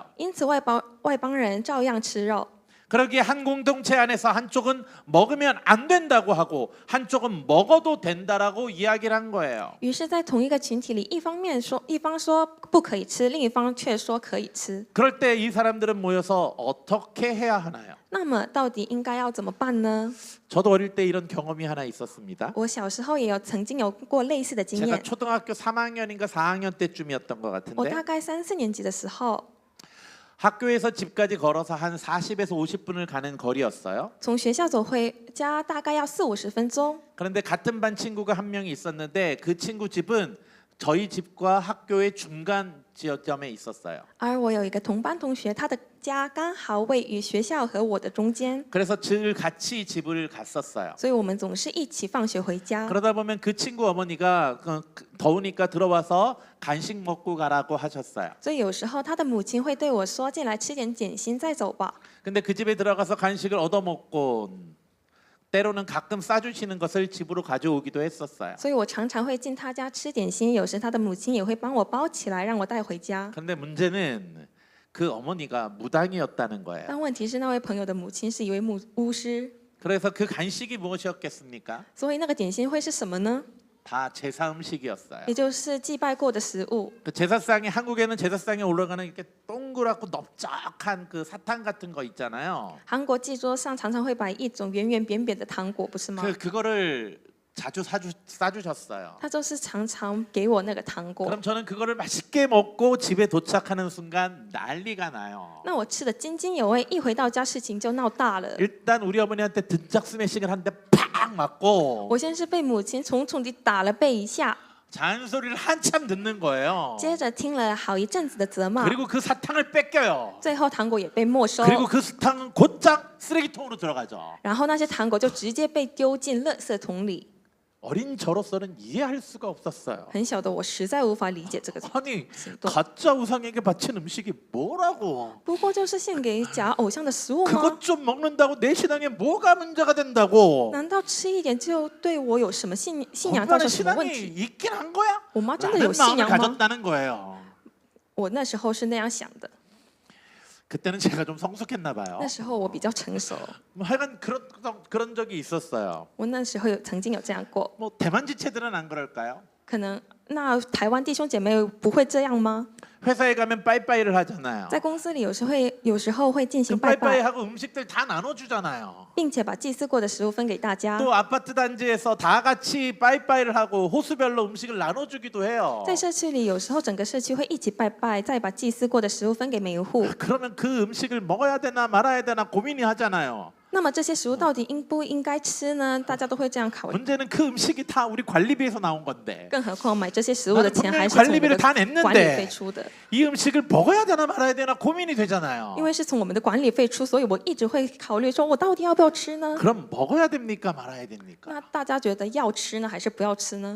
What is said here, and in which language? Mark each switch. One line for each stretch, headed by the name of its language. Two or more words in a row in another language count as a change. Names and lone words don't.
Chinese: 因此外邦人照样吃肉。
Korean: 그러기에 한 공동체 안에서 한쪽은 먹으면 안 된다고 하고 한쪽은 먹어도 된다라고 이야기를 한 거예요.
Chinese: 于是，在同一个群体里，一方说不可以吃，另一方却说可以吃。
Korean: 그럴 때 이 사람들은 모여서 어떻게 해야 하나요?
Chinese: 那么，到底应该要怎么办呢？
Korean: 저도 어릴 때 이런 경험이 하나 있었습니다.
Chinese: 我小时候也曾经有过类似的经
Korean: 제가
Chinese: 验。
Korean: 초등학교 3학년인가 4학년 때쯤이었던 것
Chinese: 我
Korean: 같은데
Chinese: 大概3、4年级的时候，
Korean: 학교에서 집까지 걸어서 한 40에서 50분을 가는 거리였어요.
Chinese: 从学校走回家大概要40-50分钟。
Korean: 그런데 같은 반 친구가 한 명이 있었는데 그 친구 집은 저희 집과 학교의 중간 지점에 있었어요.
Chinese: 而我有一个同班同学，他的家刚好位于学校和我的中间，
Korean: 그래서 늘 같이 집을 갔었어요.
Chinese: 所以我们总是一起放学回家。
Korean: 그러다 보면 그 친구 어머니가 더우니까 들어와서 간식 먹고 가라고 하셨어요.
Chinese: 所以有时候他的母亲会对我说：“进来吃点点心再走吧。
Korean: 근데 그 집에 들어가서 간식을 얻어 먹고 때로는 가끔 싸주시는 것을 집으로 가져오기도 했었어요. ”
Chinese: 所以我常常会进他家吃点心，有时他的母亲也会帮我包起来，让我带回家。
Korean: 그런데 문제는 그 어머니가 무당이었다는 거예요.
Chinese: 但问题是，那位朋友的母亲是一位巫师，
Korean: 그래서 그 간식이 무엇이었겠습니까?
Chinese: 所以那个点心会是什么呢？
Korean: 다 제사 음식이었어요.
Chinese: 也就是祭拜过的食物。
Korean: 그 제사상에 한국에는 제사상에 올라가는 이렇게 동그랗고 넓적한 그 사탕 같은 거 있잖아요.
Chinese: 韩国祭桌上常常会摆一种圆圆扁扁的糖果，不是吗？
Korean: 그거를 자주 싸주셨어요.
Chinese: 他就是常常给我那个糖果。
Korean: 그럼 저는 그거를 맛있게 먹고 집에 도착하는 순간 난리가 나요.
Chinese: 那我吃的津津有味，一回到家事情就闹大了。
Korean: 일단 우리 어머니한테 등짝 스매싱을 한 대 팍 맞고
Chinese: 我先是被母亲重重地打了背一下，
Korean: 잔소리를 한참 듣는 거예요.
Chinese: 接着听了好一阵子的责骂，
Korean: 그리고 그 사탕을 뺏겨요.
Chinese: 最后糖果也被没收，
Korean: 그리고 그 사탕은 곧장 쓰레기통으로 들어가죠.
Chinese: 然后那些糖果就直接被丢进垃圾桶里。
Korean: 어린 저로서는 이해할 수가 없었어요.
Chinese: 很小的我实在无法理解这个
Korean: 아니
Chinese: 行动。
Korean: 가짜 우상에게 바친 음식이 뭐라고?
Chinese: 不过就是献给假偶像的食物吗？
Korean: 그것 좀 먹는다고 내 신앙에 뭐가 문제가 된다고?
Chinese: 难道吃一点就对我有什么信仰造
Korean: 엄마는
Chinese: 成什么问
Korean: 신앙이
Chinese: 题？
Korean: 있긴 한 거야?
Chinese: 我妈真的有
Korean: 라는
Chinese: 信
Korean: 마음을
Chinese: 仰吗？
Korean: 가졌다는 거예요.
Chinese: 我那时候是那样想的。
Korean: 그때는 제가 좀 성숙했나 봐요.
Chinese: 那时候我比较成熟，
Korean: 뭐 하여간 그런 적이 있었어요.
Chinese: 我那时候曾经有这样过。
Korean: 뭐 대만 지체들은 안 그럴까요?
Chinese: 可能那台湾弟兄姐妹不会这样吗？
Korean: 회사에 가면 빠이빠이를 하잖아요.
Chinese: 在公司里有时候会进
Korean: 그
Chinese: 行拜拜，
Korean: 빠이빠이하고 음식들 다 나눠주잖아요.
Chinese: 并且把祭祀过的食物分给大家。
Korean: 또 아파트 단지에서 다 같이 빠이빠이를 하고 호수별로 음식을 나눠주기도 해요.
Chinese: 在社区里，有时候整个社区会一起拜拜，再把祭祀过的食物分给每一户。
Korean: 그러면 그 음식을 먹어야 되나 말아야 되나 고민이 하잖아요.
Chinese: 那么这些食物到底应不应该吃呢？大家都会这样考虑。
Korean: 문제는 그 음식이 다 우리 관리비에서 나온 건데
Chinese: 更何况买这些食物的钱还是
Korean: 나는
Chinese: 从我们
Korean: 관리비를
Chinese: 的
Korean: 다
Chinese: 管理费
Korean: 냈는데
Chinese: 出的，
Korean: 이 음식을 먹어야 되나 말아야 되나 고민이 되잖아요.
Chinese: 因为是从我们的管理费出，所以我一直会考虑说，我到底要不要吃呢？
Korean: 그럼 먹어야 됩니까 말아야 됩니까?
Chinese: 那大家觉得要吃呢，还是不要吃呢？